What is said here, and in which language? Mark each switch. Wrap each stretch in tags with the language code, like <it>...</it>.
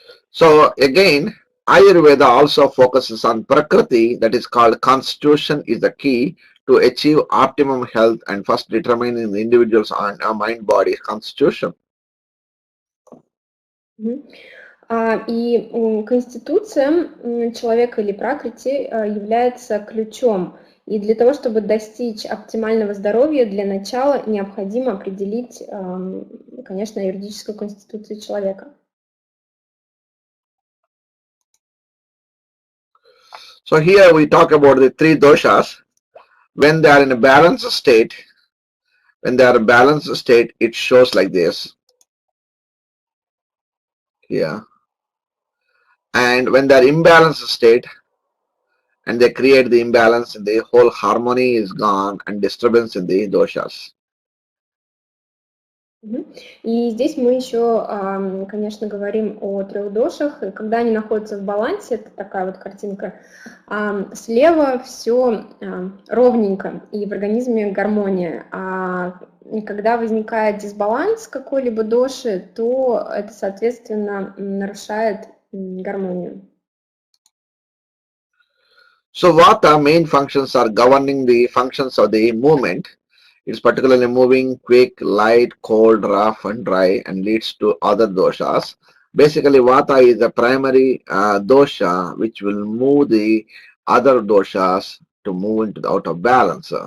<en>So again, Ayurveda also focuses on Prakriti, that is called constitution is the key to achieve optimum health and first determining the individual's mind-body constitution.</en> <ru>И конституция человека или пракрити является ключом. И для того, чтобы достичь оптимального здоровья, для начала необходимо определить, конечно, юридическую конституцию человека.</ru> <en>So here we talk about the three doshas. When they are in a balanced state, it shows like this. Here. And when they are imbalanced state, and they create the imbalance in the whole harmony is gone and disturbance in the doshas.</en> <ru>И здесь мы еще, конечно, говорим о трех дошах, и когда они находятся в балансе, это такая вот картинка, слева все ровненько, и в организме гармония, а когда возникает дисбаланс какой-либо доши, то это, соответственно, нарушает гармонию.</ru> <en>So vata main functions are governing the functions of the movement. It's particularly moving, quick, light, cold, rough and dry and leads to other doshas. Basically vata is the primary dosha which will move the other doshas to move into the out of balance.</en>